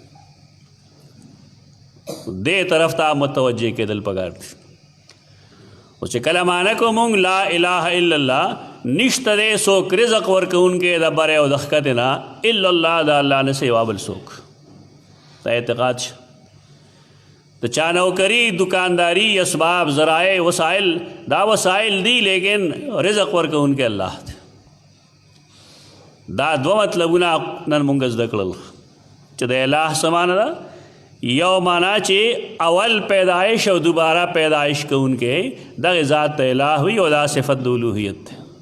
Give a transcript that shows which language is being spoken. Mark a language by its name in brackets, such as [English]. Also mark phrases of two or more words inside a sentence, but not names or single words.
[Pashto] دې طرف ته متوجه کېدل پکار دي. او چې کله معنی کو مونږ [Arabic] لا اله الا الله، [Pashto] نشته دی څوک رزق ورکوونکی د بر او د ښکته نه [Arabic] الا الله، [Pashto] د الله نه سوا بل څوک. دا اعتقاد شه. د چا نوکری، دکانداری، اسباب، ذرائع، وسائل، دا وسائل دی لیکن رزق ورکوونکی الله دی. دا دو مطلبونه نن مونږ زده کړل چې د الہ څه معنی ده. یو معنی چې اول پیدایش او دوباره پیدایش کوونکی دغه ذات ته الہ وي او دا صفت د الوهیت ده.